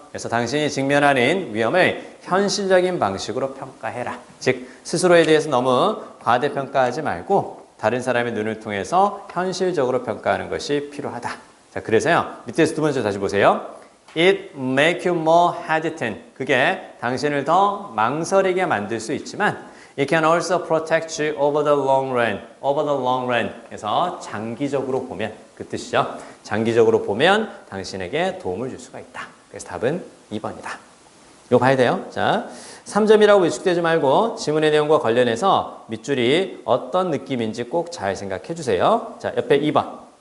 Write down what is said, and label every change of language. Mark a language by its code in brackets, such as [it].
[ko] 그래서 당신이 직면하는 위험을 현실적인 방식으로 평가해라. 즉 스스로에 대해서 너무 과대평가하지 말고 다른 사람의 눈을 통해서 현실적으로 평가하는 것이 필요하다. 자, 그래서요. 밑에서 두 번째 다시 보세요. [en] It make you more hesitant. [ko] 그게 당신을 더 망설이게 만들 수 있지만 [en] It can also protect you over the long run. over the long run. [ko] 그래서 장기적으로 보면 그 뜻이죠. 장기적으로 보면 당신에게 도움을 줄 수가 있다. 그래서 답은 2번이다. 이거 봐야 돼요. 자, 3점이라고 위축되지 말고 지문의 내용과 관련해서 밑줄이 어떤 느낌인지 꼭 잘 생각해 주세요. 자, 옆에 2번.